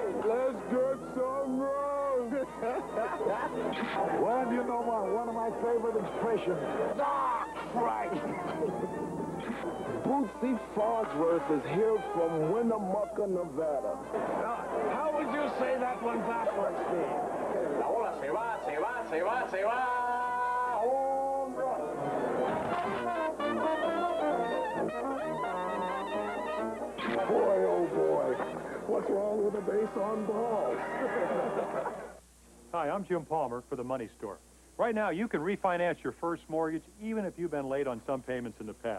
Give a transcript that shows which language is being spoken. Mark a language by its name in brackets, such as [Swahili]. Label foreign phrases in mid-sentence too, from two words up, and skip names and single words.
[English] Let's get some room. Well, you know what? One of my favorite expressions. Ah, Christ! Bootsy Farnsworth is here from Winnemucca, Nevada. How would you say that one backwards, Steve? [Spanish] La bola se va, se va, se va, se va. [English] Home run. Boy, oh boy. What's wrong with a base on ball? Hi, I'm Jim Palmer for the Money Store. Right now, you can refinance your first mortgage even if you've been late on some payments in the past.